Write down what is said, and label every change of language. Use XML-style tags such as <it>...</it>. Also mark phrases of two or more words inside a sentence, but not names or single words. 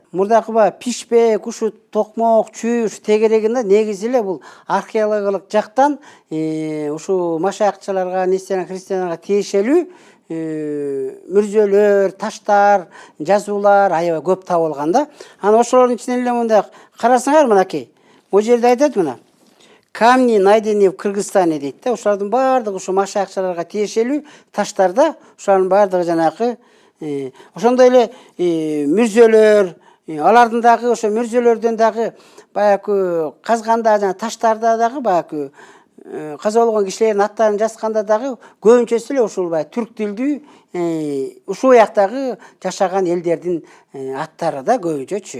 <ky>Мурдакы Пишпек, ушу Токмок, Чүй, ушу тегерегинде негизи эле бул археологиялык жактан ушу машаякчыларга, христиандарга тиешелүү мүрзөлөр, таштар, жазуулар аябай көп табылган да. Анан ошолордун ичинен эле мындай карасаңар, мынакей. Бул жерде айтат мына.</ky> <ru>Камни найдены в Кыргызстане дейт да.</ru> <ky>Ошолордун баардыгы ушу машаякчыларга тиешелүү таштарда, ошолордун баардыгы жанагы ошондой эле мүрзөлөр, алардын дагы ошо мүрзөлөрдөн дагы баягы казганда жана таштарда дагы баягы каза болгон кишилердин аттарын жазганда дагы көбүнчөсү эле ушул түрк тилдүү ушул жактагы жашаган элдердин аттары да көбүнчөчү.</ky>